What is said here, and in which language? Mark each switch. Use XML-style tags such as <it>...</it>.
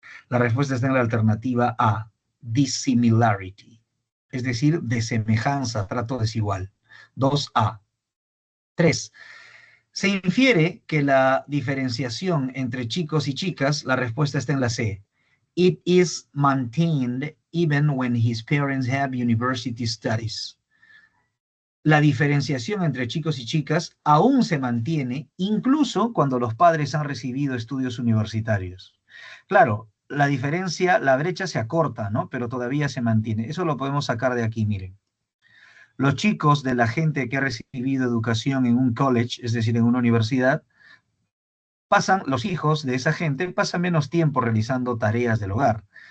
<es>La respuesta está en la alternativa A, dissimilarity, es decir, desemejanza, trato desigual. 2A. 3. Se infiere que la diferenciación entre chicos y chicas, la respuesta está en la C.</es> <en>It is maintained even when his parents have university studies.</en> <es>La diferenciación entre chicos y chicas aún se mantiene, incluso cuando los padres han recibido estudios universitarios. Claro, la diferencia, la brecha se acorta, ¿no? Pero todavía se mantiene. Eso lo podemos sacar de aquí, miren. Los chicos de la gente que ha recibido educación en un college, es decir, en una universidad, los hijos de esa gente pasan menos tiempo realizando tareas del hogar.</es>